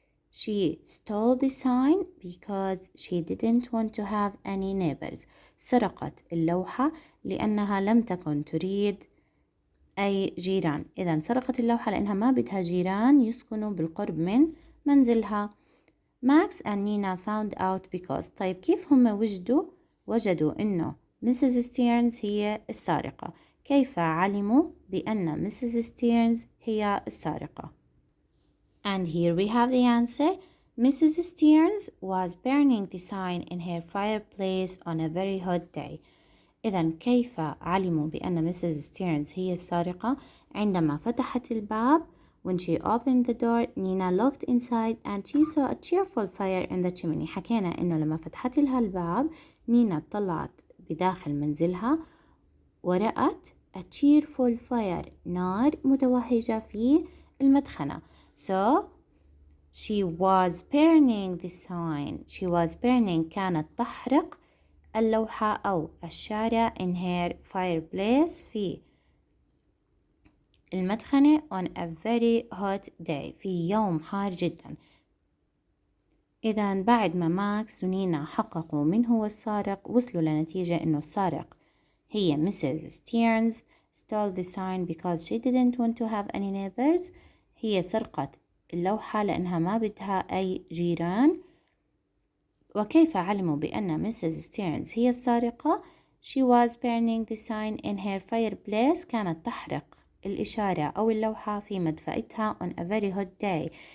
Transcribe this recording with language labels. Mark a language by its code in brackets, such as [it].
[en] She stole the sign because she didn't want to have any neighbors. [ar] سرقت اللوحة لأنها لم تكن تريد أي جيران. إذا سرقت اللوحة لأنها ما بدها جيران يسكنوا بالقرب من منزلها. Max and Nina found out because. طيب كيف هم وجدوا إنه Mrs. Stearns هي السارقة؟ كيف علموا بأن Mrs. [en] Stearns [ar] هي السارقة؟ [en] And here we have the answer. Mrs. Stearns was burning the sign in her fireplace on a very hot day. [ar] إذا كيف علموا بأن Mrs. Stearns هي السارقة؟ عندما فتحت الباب. [en] When she opened the door, Nina looked inside and she saw a cheerful fire in the chimney. [ar] حكينا إنه لما فتحت لها الباب نينا طلعت بداخل منزلها ورأت [en] a cheerful fire. [ar] نار متوهجة في المدخنة. [en] So she was burning the sign. She was burning [ar] كانت تحرق اللوحة أو الشارع [en] in her fireplace [ar] في المدخنة [en] on a very hot day [ar] في يوم حار جدا. إذا بعد ما ماكس ونينا حققوا من هو السارق وصلوا لنتيجة إنه السارق هي Mrs. [en] Stearns stole the sign because she didn't want to have any neighbors. [ar] هي سرقت اللوحة لأنها ما بدها أي جيران. وكيف علموا بأن Mrs. [en] Stearns [ar] هي السارقة؟ [en] She was burning the sign in her fireplace. [ar] كانت تحرق الإشارة أو اللوحة في مدفأتها [en] on a very hot day.